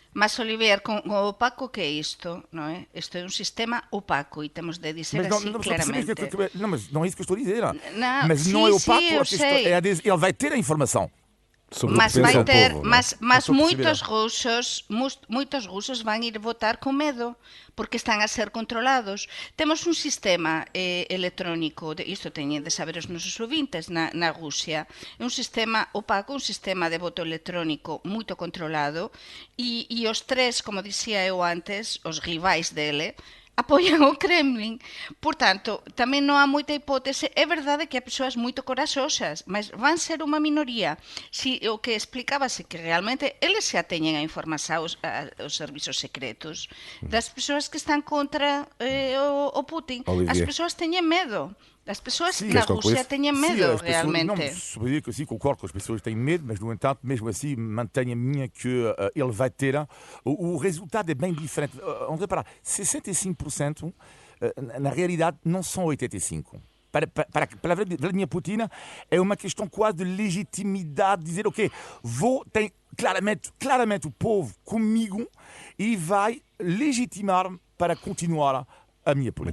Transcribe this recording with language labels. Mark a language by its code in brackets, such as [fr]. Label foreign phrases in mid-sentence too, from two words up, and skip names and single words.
[pt] Mas, Olivier, com o opaco que é isto, não é? Isto é um sistema opaco e temos de dizer assim claramente. Mas não é isso que eu estou a dizer. Mas não é opaco, ele vai ter a informação. Mas vai ter, mas muitos russos vão ir votar com medo, porque estão a ser controlados. Temos um sistema eletrónico, [gl] isto teñen de saber os nosos ouvintes, [pt] na Rússia, é um sistema opaco, um sistema de voto eletrónico muito controlado, e os tres, [gl] como dicía eu antes, [pt] os rivais dele, apoian o Kremlin. [gl] Portanto, tamén non há moita hipótese. É verdade que há persoas moito corajosas, mas van ser unha minoría. Si o que explicábase que realmente eles xa teñen a información os servizos secretos das persoas que están contra o Putin. Olivier. As persoas teñen medo. [pt] As pessoas na Rússia têm medo, realmente. Sim, concordo que as pessoas têm medo, mas, no entanto, mesmo assim, mantenho a minha que ele vai ter. O resultado é bem diferente. Vamos reparar, 65%, na realidade, não são 85%. Para Vladimir Putin, é uma questão quase de legitimidade, dizer, ok, tem claramente o povo comigo e vai legitimar-me para continuar a minha política.